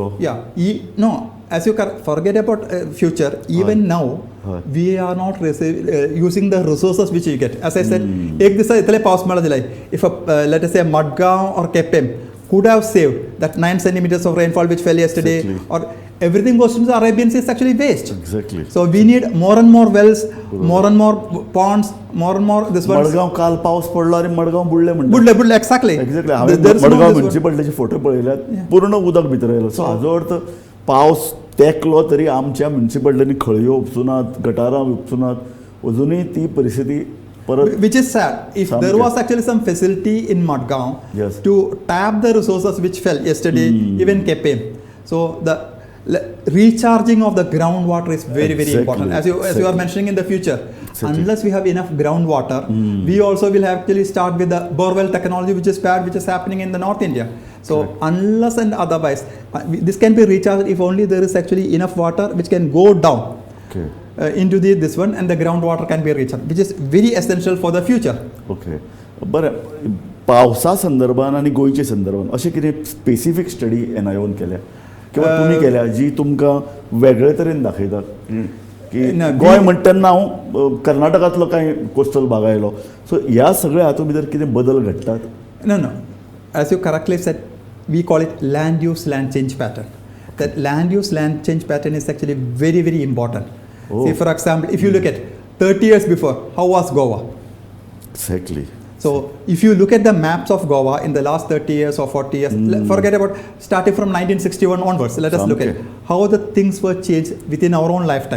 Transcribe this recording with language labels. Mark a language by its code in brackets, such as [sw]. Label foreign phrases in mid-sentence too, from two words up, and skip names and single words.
[en] No, as you forget about future, even now we are not using the resources which we get. As I said, [kok] एक दिसा इतले पावस मेळ्ळो जाल्यार [en] if let us say Madgaon or Kepem could have saved that 9 centimeters of rainfall which fell yesterday, or everything goes into the Arabian Sea is actually waste. Exactly. So we need more and more wells, more and more ponds, more and more this one. [kok] मडगांव काल पावस पडलो आणि मडगांव बुडले म्हणटा. बुडले exactly. हांवें मडगांव म्युनिसिपालिटीचे फोटो पळयल्यात, पूर्ण उदक भितर येयलो. सो हाजो अर्थ पावस तेंकलो तरी आमच्या म्युनिसिपालिटींनी खळयो उपसुनात, गटारां उपसुनात, अजूनही ती परिस्थिती परत [en] Which is sad. If there was actually some facility in Madgaon Yes. to tap the resources which fell yesterday, even KPM. So the recharging of the groundwater is very very important. As you are mentioning in the future, unless we have enough groundwater, we also will actually start with the borewell technology, which is bad, which is happening in the North India. So unless and otherwise, this can be recharged if only there is actually enough water which can go down. Into this one, and the groundwater can be recharged, which is very essential for the future. [kok] ओके बरें पावसा संदर्भान आनी गोंयचे संदर्भान अशें कितें [en] specific study [kok] एनआयओन केल्या किंवा तुमी केल्या जी तुमकां वेगळे तरेन दाखयता की गोंय म्हणटा तेन्ना हांव कर्नाटकांतलो कांय कोस्टल भाग आयलो सो ह्या सगळ्या हातूंत भितर कितें बदल घडटात [en] No. As you correctly said, we call it land use land change pattern. That land use land change pattern is actually very very important. See, for example, if you look at 30 years before, how was Goa? Exactly. So if you look at the maps of Goa in the last 30 years or 40 years, forget about starting from 1961 onwards, let us look at how the things were changed within our own lifetime.